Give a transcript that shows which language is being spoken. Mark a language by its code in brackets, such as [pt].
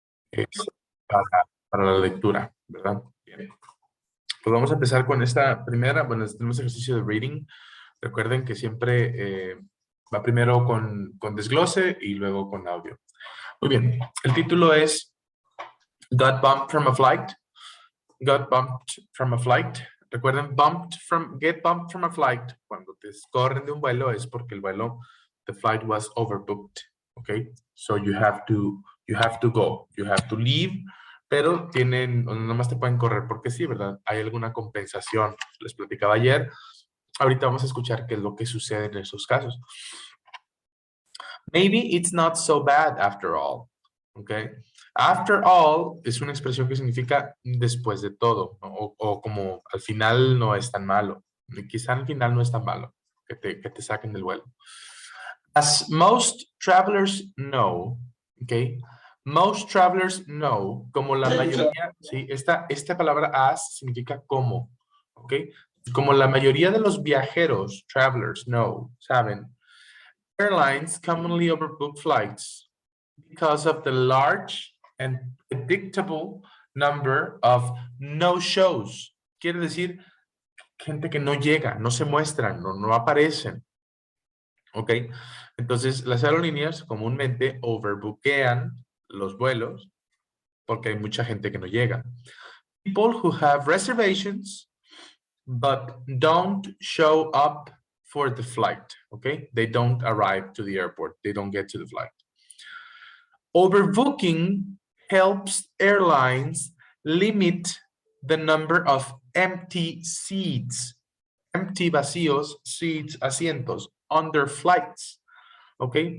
[es] es para la lectura, ¿verdad? Bien. Pues vamos a empezar con esta primera, bueno, tenemos ejercicio de reading. Recuerden que siempre va primero con desglose y luego con audio. Muy bien, el título es [en] Got bumped from a flight. Got bumped from a flight. [es] Recuerden, [en] get bumped from a flight. [es] Cuando te corren de un vuelo es porque el vuelo, [en] the flight was overbooked. Okay, so you have to go, you have to leave, [es] pero nada más te pueden correr porque sí, ¿verdad? Hay alguna compensación. Les platicaba ayer. Ahorita vamos a escuchar qué es lo que sucede en esos casos. [en] Maybe it's not so bad after all. Okay. After all [es] es una expresión que significa después de todo, ¿no? O como al final no es tan malo. Quizá al final no es tan malo que te saquen del vuelo. [en] As most travelers know, okay, most travelers know, [es] como la mayoría, ¿sí? Esta palabra as significa como, ¿ok? Como la mayoría de los viajeros, [en] travelers, know, [es] saben, [en] airlines commonly overbook flights because of the large and predictable number of no-shows. [es] Quiere decir, gente que no llega, no se muestran, no aparecen. ¿Ok? Entonces, las aerolíneas comúnmente overbookean los vuelos porque hay mucha gente que no llega. [en] People who have reservations but don't show up for the flight, okay? They don't arrive to the airport. They don't get to the flight. Overbooking helps airlines limit the number of empty seats, empty vacíos, seats, asientos, on their flights. ¿Ok?